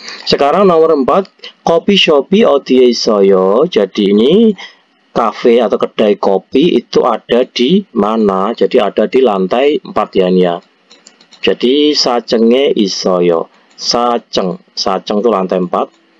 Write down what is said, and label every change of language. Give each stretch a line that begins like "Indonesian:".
Indonesian: Sekarang nomor 4, kopi shopi
Korean: 어디에 있어요?
Indonesian: Jadi ini kafe atau kedai kopi itu ada di mana? Jadi ada di lantai 4 ya ini ya. Jadi
Korean: 사층에 있어요.
Indonesian: 사층 itu lantai 4.